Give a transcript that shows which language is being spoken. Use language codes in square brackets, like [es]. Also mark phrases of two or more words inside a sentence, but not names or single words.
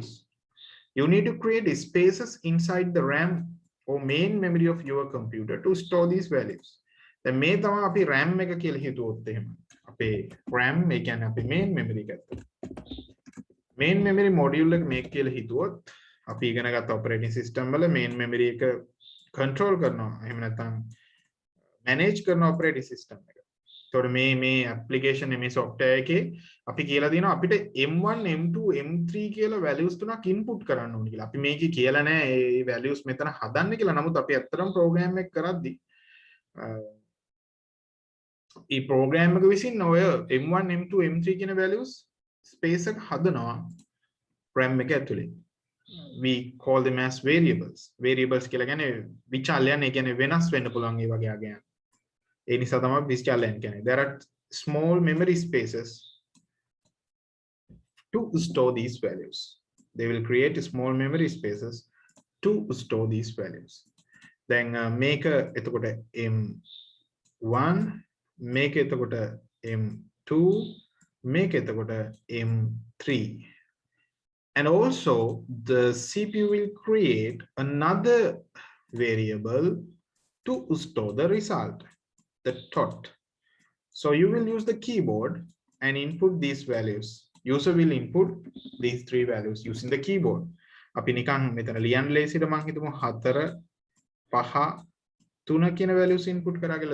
[en] You need to create spaces inside the RAM or main memory of your computer to store these values. [si] The මේ තමයි අපි RAM එක කියලා හිතුවොත් එහෙම. අපේ RAM ඒ කියන්නේ අපේ [en] main memory [si] එක. [en] main memory module [si] එක මේක කියලා හිතුවොත් අපි ඉගෙන ගත්ත [en] operating system [si] වල [en] main memory [si] එක control කරනවා. එහෙම නැත්නම් manage කරන [en] operating system [si] එක. ඒතකොට මේ application මේ software එකේ අපි කියලා දිනවා අපිට M1 M2 M3 කියලා values තුනක් input කරන්න ඕනේ කියලා. අපි මේකේ කියලා නැහැ මේ values මෙතන හදන්න කියලා. නමුත් අපි ඇත්තටම program එක කරද්දි මේ program එක විසින් ඔය M1 M2 M3 කියන values space එක හදනවා RAM එක ඇතුලේ. [en] We call them as variables. [si] Variables කියලා කියන්නේ විචාලයන්, ඒ කියන්නේ වෙනස් වෙන්න පුළුවන් ඒ වගේ ආගයන්. ඒ නිසා තමයි විචාලයන් කියන්නේ. [en] There are small memory spaces to store these values. They will create small memory spaces to store these values. Then make එතකොට M1, make එතකොට M2, make එතකොට M3. And also the CPU will create another variable to store the result, the tot. So you will use the keyboard and input these values. User will input these three values using the keyboard. [si] අපි නිකන් මෙතන ලියන්න ලේසියට මම හිතමු 4 5 3 කියන values input කරා කියලා.